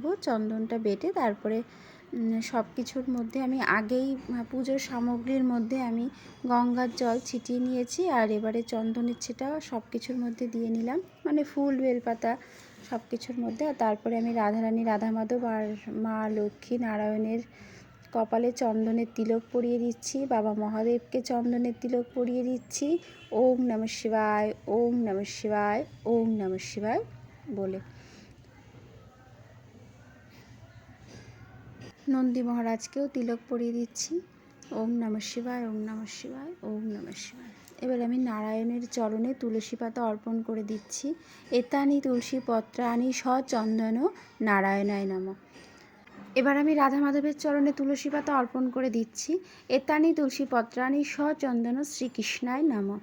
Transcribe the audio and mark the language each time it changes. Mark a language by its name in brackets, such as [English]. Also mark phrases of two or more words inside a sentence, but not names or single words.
[Bangla] চন্দনটা বেটে তারপরে সব কিছুর মধ্যে আমি আগেই পুজোর সামগ্রীর মধ্যে আমি গঙ্গার জল ছিটিয়ে নিয়েছি, আর এবারে চন্দনের ছিটা সব কিছুর মধ্যে দিয়ে নিলাম, মানে ফুল বেলপাতা সব কিছুর মধ্যে। আর তারপরে আমি রাধারানী, রাধা মাধব আর মা লক্ষ্মী নারায়ণের কপালে চন্দনের তিলক পরিয়ে দিচ্ছি, বাবা মহাদেবকে চন্দনের তিলক পরিয়ে দিচ্ছি। [Sanskrit] ওম নমঃ শিবায়, ওম নমঃ শিবায়, ওম নমঃ শিবায় বলে। [Bangla] নন্দী মহারাজকেও তিলক পরিয়ে দিচ্ছি। [Sanskrit] ওম নমঃ শিবায়, ওম নমঃ শিবায়, ওম নমঃ শিবায়। [Bangla] এবার আমি নারায়ণের চরণে তুলসী পাতা অর্পণ করে দিচ্ছি। [Sanskrit] এতানি তুলসী পত্রানি সচন্দন নারায়ণায় নমঃ। [Bangla] এবার আমি রাধা মাধবের চরণে তুলসী পাতা অর্পণ করে দিচ্ছি। [Sanskrit] এতানি তুলসী পত্রানি সচন্দন শ্রীকৃষ্ণায় নমঃ।